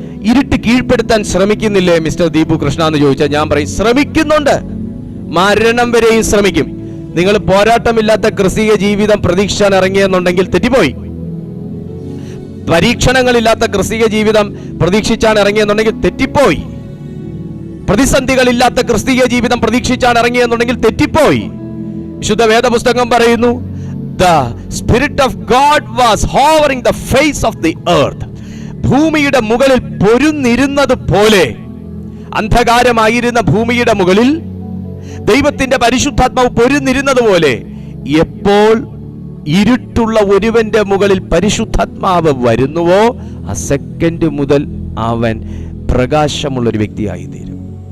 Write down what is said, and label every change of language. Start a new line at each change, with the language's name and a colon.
Malayalam: ഇരുട്ട് കീഴ്പ്പെടുത്താൻ ശ്രമിക്കുന്നില്ലേ മിസ്റ്റർ ദീപു കൃഷ്ണ എന്ന് ചോദിച്ചാൽ ഞാൻ പറയും, ശ്രമിക്കുന്നുണ്ട്, മരണം വരെയും ശ്രമിക്കും. നിങ്ങൾ പോരാട്ടമില്ലാത്ത ക്രിസ്തീയ ജീവിതം പ്രതീക്ഷിച്ചാൻ ഇറങ്ങിയെന്നുണ്ടെങ്കിൽ തെറ്റിപ്പോയി. പരീക്ഷണങ്ങളില്ലാത്ത ക്രിസ്തീയ ജീവിതം പ്രതീക്ഷിച്ചാൻ ഇറങ്ങിയെന്നുണ്ടെങ്കിൽ തെറ്റിപ്പോയി. പ്രതിസന്ധികളില്ലാത്ത ക്രിസ്തീയ ജീവിതം പ്രതീക്ഷിച്ചാൻ ഇറങ്ങിയെന്നുണ്ടെങ്കിൽ തെറ്റിപ്പോയി. വിശുദ്ധ വേദപുസ്തകം പറയുന്നു,
English: the Spirit of God was hovering the face of the earth.
Malayalam: ഭൂമിയുടെ മുകളിൽ പൊരുന്നിരുന്നത് പോലെ, അന്ധകാരമായിരുന്ന ഭൂമിയുടെ മുകളിൽ ദൈവത്തിന്റെ പരിശുദ്ധാത്മാവ് പൊരുന്നിരുന്നത് പോലെ, എപ്പോൾ ഇരുട്ടുള്ള ഒരുവന്റെ മുകളിൽ പരിശുദ്ധാത്മാവ് വരുന്നുവോ ആ സെക്കൻഡ് മുതൽ അവൻ പ്രകാശമുള്ളൊരു വ്യക്തിയായി തീരും.